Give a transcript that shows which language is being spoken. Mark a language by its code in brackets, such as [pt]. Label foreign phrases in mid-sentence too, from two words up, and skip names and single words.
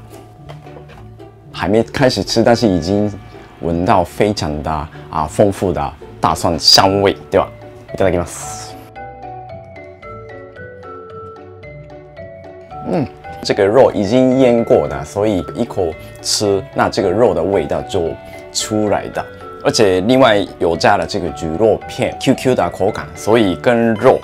[zh] 还没开始吃，但是已经闻到非常的丰富的大蒜香味，对吧？ [ja] いただきます。 [zh] 这个肉已经腌过的，所以一口吃，那这个肉的味道就出来的。而且另外有加了这个猪肉片 ，QQ 的口感，所以跟肉。